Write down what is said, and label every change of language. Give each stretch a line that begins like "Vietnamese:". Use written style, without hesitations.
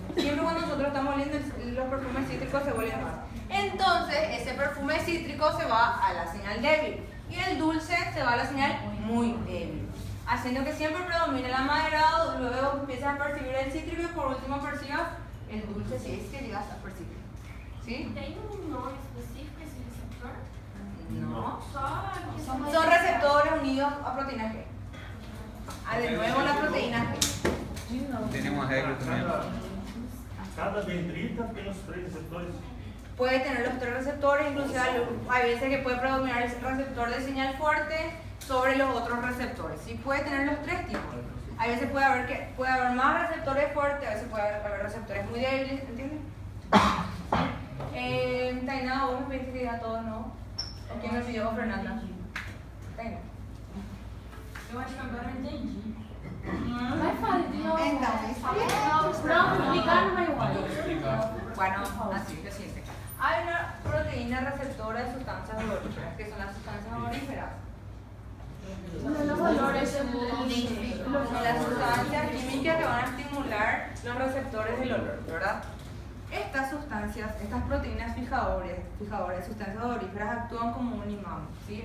Spanish: Siempre cuando nosotros estamos oliendo los perfumes cítricos se vuelven más. Entonces ese perfume cítrico se va a la señal débil y el dulce se va a la señal muy débil, haciendo que siempre predomine el amaderado, luego empiezas a percibir el cítrico y por último percibas el dulce si es que llegas a percibir, ¿sí?
Portuguese: Tem nome específico esse receptor?
Spanish: No.
Portuguese: Só
Spanish: Son receptores unidos a proteína G. De nuevo la proteína G.
Portuguese: Tem nenhuma regra também? Cada dendrita tem os 3 receptores.
Spanish: Puede tener los 3 receptores, inclusive hay veces que puede predominar el receptor de señal fuerte sobre los otros receptores. Sí, puede tener los 3 tipos. Hay veces puede haber más receptores fuertes, a veces puede haber receptores muy débiles, ¿entiendes? Taina, vos me pediste que diga todo, ¿no? ¿O quién me pidió? Fernanda. Taina.
Portuguese: Eu acho que agora eu entendi. Vai falar de novo.
Spanish: Entonces,
Portuguese: Não, explicar não vai igual.
Spanish: bueno, así, lo siguiente. Hay una proteína receptora de sustancias odoríferas, que son las sustancias odoríferas. Los olores Las sustancias químicas que van a estimular los receptores del olor, ¿verdad? Estas sustancias, estas proteínas fijadoras de sustancias odoríferas actúan como un imán, ¿sí?